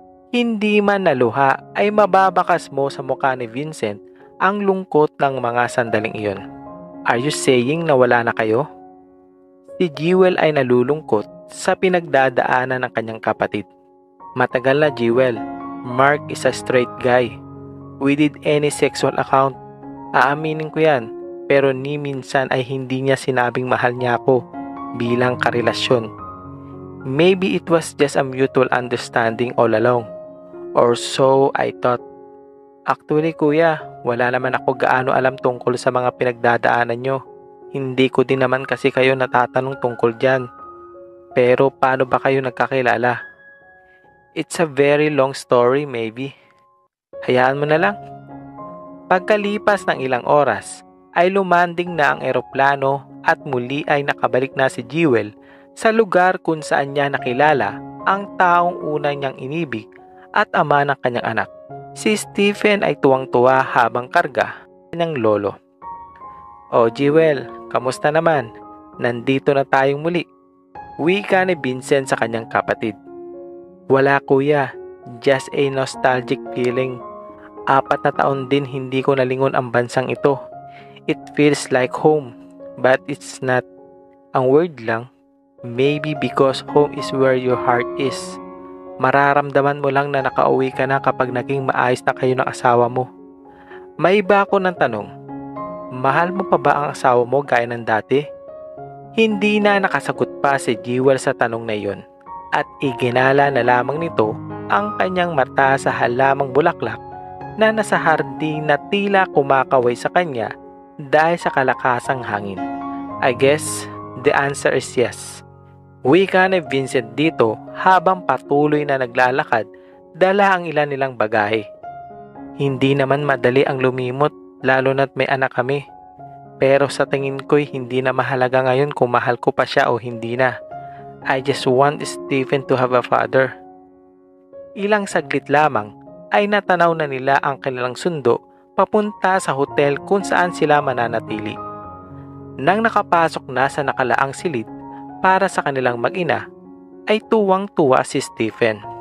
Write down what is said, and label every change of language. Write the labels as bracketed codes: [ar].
[tl] Hindi man naluha ay mababakas mo sa mukha ni Vincent ang lungkot ng mga sandaling iyon. [en] Are you saying [tl] na wala na kayo? Si Jewel ay nalulungkot sa pinagdadaanan ng kanyang kapatid. Matagal na [en] Jewel. Mark is a straight guy. We did any sexual account. [tl] Aaminin ko yan. Pero ni minsan ay hindi niya sinabing mahal niya ako bilang karelasyon. [en] Maybe it was just a mutual understanding all along. Or so I thought. [tl] Actually kuya, wala naman ako gaano alam tungkol sa mga pinagdadaanan nyo. Hindi ko din naman kasi kayo natatanong tungkol dyan. Pero paano ba kayo nagkakilala? [en] It's a very long story maybe. [tl] Hayaan mo na lang. Pagkalipas ng ilang oras, ay lumanding na ang eroplano at muli ay nakabalik na si Jewel sa lugar kung saan niya nakilala ang taong una niyang inibig at ama ng kanyang anak. Si Stephen ay tuwang-tuwa habang karga ng lolo. O Jewel, kamusta naman? Nandito na tayong muli. Wika ni Vincent sa kanyang kapatid. Wala kuya, [en] just a nostalgic feeling. [tl] 4 na taon din hindi ko nalingon ang bansang ito. [en] It feels like home, but it's not. [tl] Ang word lang, [en] maybe because home is where your heart is. [tl] Mararamdaman mo lang na nakauwi ka na kapag naging maayos na kayo ng asawa mo. May iba ako ng tanong, mahal mo pa ba ang asawa mo gaya ng dati? Hindi na nakasagot pa si Jewel sa tanong na iyon at iginala na lamang nito ang kanyang mata sa halamang bulaklak na nasa hardin na tila kumakaway sa kanya dahil sa kalakasang hangin. [en] I guess the answer is yes. [tl] Wika ni Vincent dito habang patuloy na naglalakad dala ang ilan nilang bagahe. Hindi naman madali ang lumimot lalo na't may anak kami. Pero sa tingin ko'y hindi na mahalaga ngayon kung mahal ko pa siya o hindi na. [en] I just want Stephen to have a father. [tl] Ilang saglit lamang ay natanaw na nila ang kanilang sundo papunta sa hotel kung saan sila mananatili. Nang nakapasok na sa nakalaang silid para sa kanilang mag-ina, ay tuwang-tuwa si Stephen.